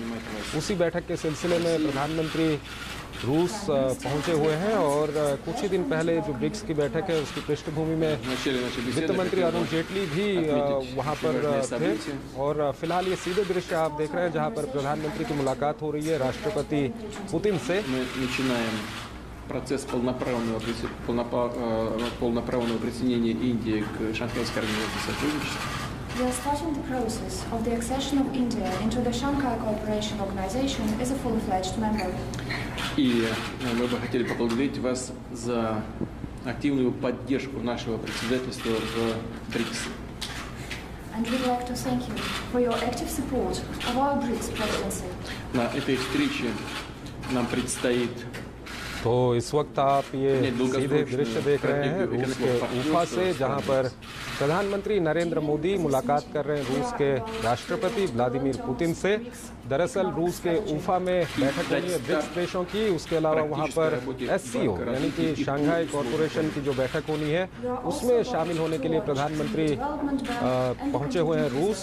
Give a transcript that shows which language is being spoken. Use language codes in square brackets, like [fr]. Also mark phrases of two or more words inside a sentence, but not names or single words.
[hi] उसी बैठक के सिलसिले में प्रधानमंत्री रूस पहुंचे हुए हैं और कुछ ही दिन पहले जो ब्रिक्स की बैठक है उसकी पृष्ठभूमि में वित्त मंत्री अरुण जेटली भी वहां पर थे। और फिलहाल ये सीधे दृश्य आप देख रहे हैं जहां पर प्रधानमंत्री की मुलाकात हो रही है राष्ट्रपति पुतिन से। [ru] Процесс полноправного присоединения Индии к Шанхайской организации сотрудничества. [en] We are starting the process of the accession of India into the Shanghai Cooperation Organization as a fully-fledged member. [ru] И мы бы хотели поблагодарить вас за активную поддержку нашего председательства в БРИКС. [en] And we'd like to thank you for your active support of our BRICS presidency. [ru] На этой встрече нам предстоит [hi] तो इस वक्त आप ये सीधे दृश्य देख रहे हैं रूस के उफा से, जहां पर प्रधानमंत्री नरेंद्र मोदी मुलाकात कर रहे हैं रूस के राष्ट्रपति व्लादिमीर पुतिन से। दरअसल रूस के उफा में बैठक होनी है ब्रिक्स देशों की। उसके अलावा वहां पर SCO यानी कि शंघाई कॉरपोरेशन की जो बैठक होनी है उसमें शामिल होने के लिए प्रधानमंत्री पहुंचे हुए हैं रूस।